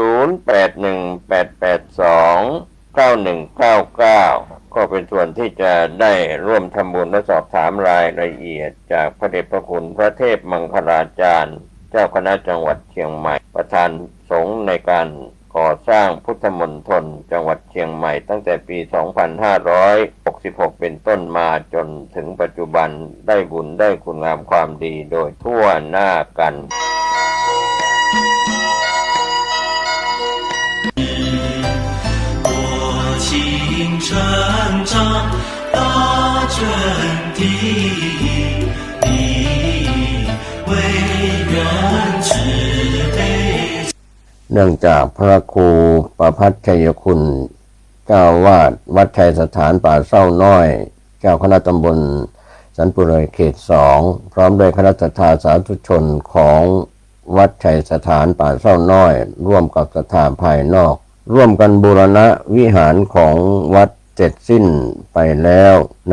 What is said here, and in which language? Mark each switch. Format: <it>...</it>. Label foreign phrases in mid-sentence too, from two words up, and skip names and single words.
<th>0818829199 ก็เป็นส่วนที่จะได้ร่วมทำบุญและสอบถามรายละเอียดจากพระเดชพระคุณพระเทพมังคลาจารย์เจ้าคณะจังหวัดเชียงใหม่ประธานสงฆ์ในการก่อสร้างพุทธมณฑลจังหวัดเชียงใหม่ตั้งแต่ปี 2566 เป็นต้นมาจนถึงปัจจุบันได้บุญได้คุณงามความดีโดยทั่วหน้ากัน</th> <zh>成长大真谛，你为人慈悲。</zh> <th>เนื่องจากพระครูประภัสชัยคุณเจ้าวาดวัดชัยสถานป่าเศร้าน้อยเจ้าคณะตำบลสันปุเรเขต2พร้อมด้วยคณะศรัทธาสาธุชนของวัด ชัยสถานป่าเศร้าน้อยร่วมกับศรัทธาภายนอกร่วมกันบูรณะวิหารของวัดเสร็จสิ้นไปแล้วใน</th>